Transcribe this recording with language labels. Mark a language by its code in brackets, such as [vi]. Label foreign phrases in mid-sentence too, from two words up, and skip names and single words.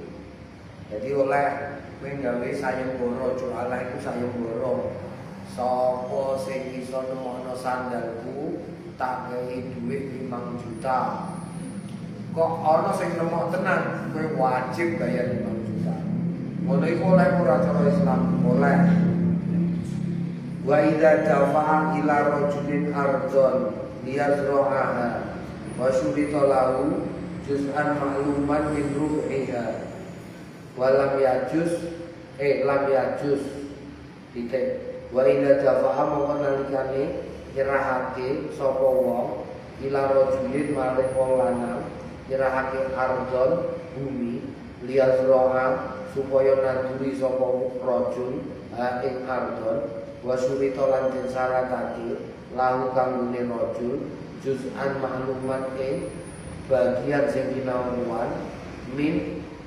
[jv] Jadi oleh kowe gawe sayembara jualah iku sayembara. Sapa sing iso nemokno sandalku tak kei dhuwit 5 juta. Kok ana sing nemok tenan, kowe wajib bayar 5 juta. Ngono iku oleh ora cara Islam, oleh. [ar] وإذا دفع إلى رجل أرضا ليزرعها وشرط له جزءا معلوما من ريعها ولم يجز لم يجز titik وإذا دفع mongko [jv] nalikane nyerahake sapa wong [ar] إلى رجل [jv] maring wong lanang nyerahake ardon bumi liyazra'a supaya nanduri sapa rajul ing ardon wasurita lan den syaratake lahu kanggone rajul [ar] جزءا معلوما [jv] ing bagian sing kinauan min